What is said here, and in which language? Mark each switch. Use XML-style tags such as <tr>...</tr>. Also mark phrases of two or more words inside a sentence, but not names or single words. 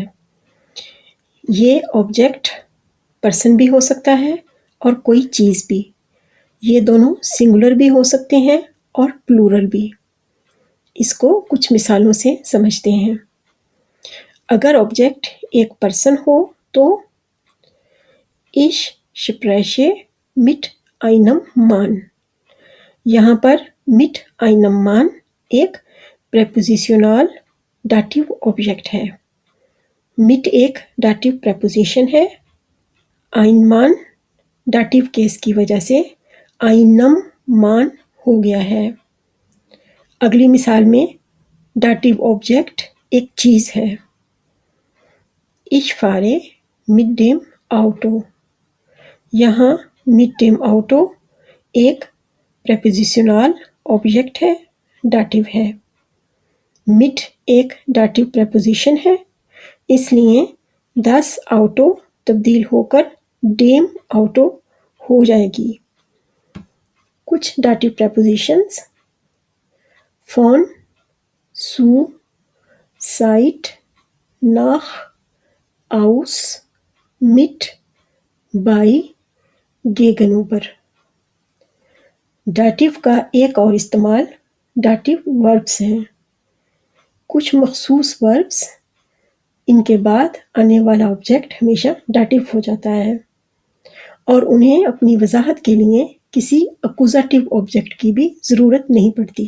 <ur>یہ</ur> <en>object person</en> <ur>بھی ہو سکتا ہے اور کوئی چیز بھی، یہ دونوں سنگولر بھی ہو سکتے ہیں اور پلورل بھی۔ اس کو کچھ مثالوں سے سمجھتے ہیں۔ اگر آبجیکٹ ایک پرسن ہو تو</ur> <de>Ich spreche mit einem Mann،</de> <ur>یہاں پر</ur> <de>mit einem Mann</de> <ur>ایک</ur> <en>prepositional dative object</en> <ur>ہے۔ mit ایک</ur> <en>dative preposition</en> <ur>ہے،</ur> <de>ein Mann</de> <en>dative case</en> <ur>کی وجہ سے</ur> <de>einem Mann</de> <ur>ہو گیا ہے۔ اگلی مثال میں</ur> <en>dative object</en> <ur>ایک چیز ہے۔</ur> <de>Ich fahre mit dem Auto، یہاں mit dem Auto ایک</de> <en>prepositional object</en> <de>ہے،</de> <ur>ڈاٹیو ہے۔ mit ایک</ur> <en>dative preposition</en> <ur>ہے، اس لیے</ur> <de>das Auto</de> <ur>تبدیل ہو کر</ur> <de>dem Auto</de> <ur>ہو جائے گی۔</ur> <de>کچھ</de> <en>dative prepositions</en> <de>von، zu، seit، nach، aus، mit، bei، gegenüber۔</de> <ur>ڈاٹیو کا ایک اور استعمال</ur> <en>dative verbs</en> <ur>ہیں۔ کچھ مخصوص وربس ان کے بعد آنے والا آبجیکٹ ہمیشہ ڈاٹیو ہو جاتا ہے، اور انہیں اپنی وضاحت کے لیے کسی</ur> <en>accusative object</en> <ur>کی بھی ضرورت نہیں پڑتی۔</ur>